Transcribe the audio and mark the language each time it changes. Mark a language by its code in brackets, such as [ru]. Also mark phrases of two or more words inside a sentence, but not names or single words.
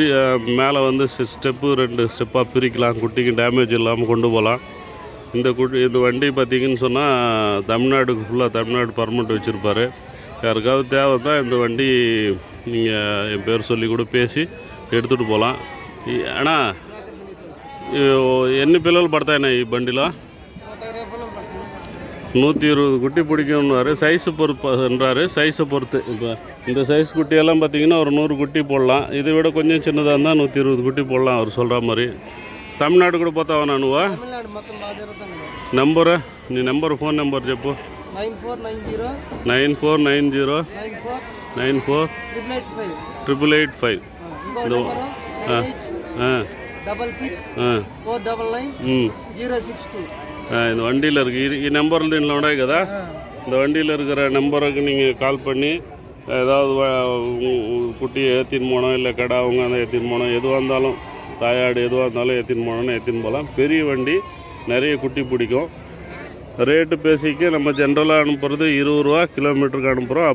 [ta] மேலே வந்து ஸ்டெப்பு 2 ஸ்டெப்பாக பிரிக்கலாம். குட்டிக்கு டேமேஜ் இல்லாமல் கொண்டு போகலாம். இந்த வண்டி பார்த்திங்கன்னு சொன்னால் தமிழ்நாடுக்கு ஃபுல்லாக தமிழ்நாடு பர்மனெண்ட் வச்சுருப்பார். யாருக்காவது தேவை தான் இந்த வண்டி நீங்கள் என் பேர் சொல்லி கூட பேசி எடுத்துகிட்டு போகலாம். [te] అన్నా ఎన్ని పిల్లలు పడతాయన్నా ఈ బండిలో? [ta] 120 குட்டி பிடிக்கும்னாரு. சைஸு பொறுப்புன்றாரு, சைஸை பொறுத்து. இப்போ இந்த சைஸ் குட்டியெல்லாம் பார்த்திங்கன்னா ஒரு 100 குட்டி போடலாம். இதை விட கொஞ்சம் சின்னதாக இருந்தால் 120 குட்டி போடலாம் அவர் சொல்கிற மாதிரி. [te] తమిళనాడు కూడా పోతావా నువ్వు? నంబరు నీ నెంబరు, [en] phone number [te] చెప్పు. 9490 94 885. [ta] இந்த வண்டியில் இருக்குது. [te] ఈ నెంబర్లు దీంట్లో ఉన్నాయి కదా. [ta] இந்த வண்டியில் இருக்கிற நம்பருக்கு நீங்கள் கால் பண்ணி ஏதாவது குட்டி ஏற்றின்னு போனோம், இல்லை கடை அவங்க அந்த ஏற்றின்னு போனோம், எதுவாக இருந்தாலும் தாயாடு எதுவாக இருந்தாலும் ஏற்றின்னு போனோன்னு ஏற்றின்னு போகலாம். பெரிய வண்டி, நிறைய குட்டி பிடிக்கும். ரேட்டு பேசிக்கு நம்ம ஜென்ரலாக அனுப்புகிறது 20 ரூபா கிலோமீட்டருக்கு அனுப்புகிறோம்.